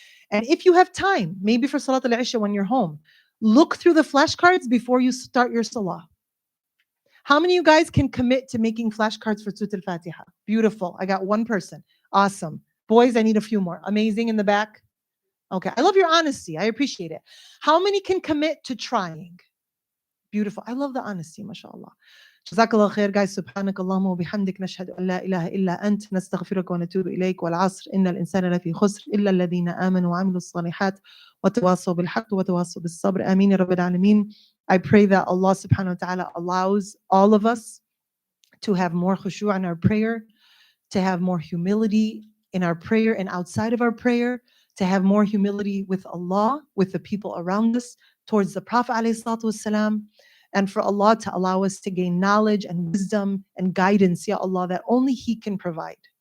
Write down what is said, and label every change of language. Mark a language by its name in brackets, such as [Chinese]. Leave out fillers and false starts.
[English] And if you have time, maybe for Salat al-Isha when you're home, look through the flashcards before you start your Salah. How many of you guys can commit to making flashcards for Surah Al-Fatiha? Beautiful. I got one person. Awesome. Boys, I need a few more. Amazing in the back. Okay. I love your honesty. I appreciate it. How many can commit to trying? Beautiful. I love the honesty, mashallah. [Arabic] جزاك الله خير [English] guys. [Arabic] سبحانك اللهم وبحمدك نشهد أن لا إله إلا أنت نستغفرك ونتوب إليك والعصر إن الإنسان لفي خسر إلا الذين آمنوا وعملوا الصالحات وتواصوا بالحق وتواصوا بالصبر آمين يا رب العالمين. [English] I pray that Allah subhanahu wa ta'ala allows all of us to have more khushu' in our prayer, to have more humility in our prayer and outside of our prayer, to have more humility with Allah, with the people around us, towards the Prophet ﷺ, and for Allah to allow us to gain knowledge and wisdom and guidance, Ya Allah, that only He can provide.